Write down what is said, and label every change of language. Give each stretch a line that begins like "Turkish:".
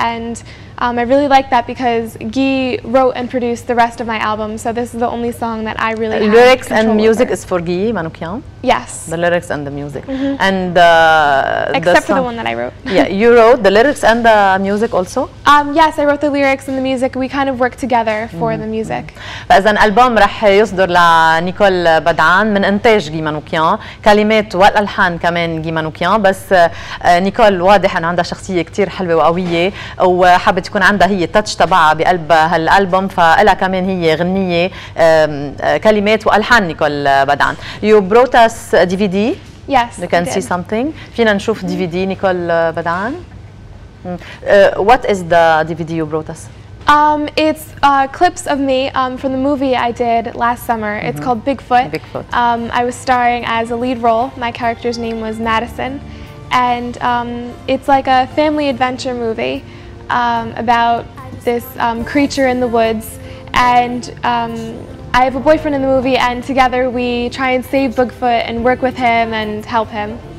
English: And I really like that because Guy wrote and produced the rest of my album, so this is the only song that I really have lyrics and control music over. is for Guy Manoukian? Yes. The lyrics and the music. And except for the one that I wrote. Yeah, you wrote the lyrics and the music also? Yes, I wrote the lyrics and the music. We kind of worked together for the music.
Arabic: فإذا الألبوم رح يصدر لنيكول بدعان من إنتاج جي مانوكيان، كلمات والألحان كمان جي مانوكيان، بس نيكول واضح أن عندها شخصية كتير حلوة وقوية، وحابة تكون عندها هي التاتش تبعها بقلب هالألبوم، فإلها كمان هي غنية كلمات وألحان نيكول بدعان.
English: You brought us a DVD. Yes, You can see something.
Arabic: فينا نشوف DVD نيكول بدعان.
English: What is the DVD you brought us? It's clips of me from the movie I did last summer. It's called Bigfoot. Bigfoot. I was starring as a lead role. My character's name was Madison. and it's like a family adventure movie about this creature in the woods, and I have a boyfriend in the movie, and together we try and save Bigfoot and work with him and help him.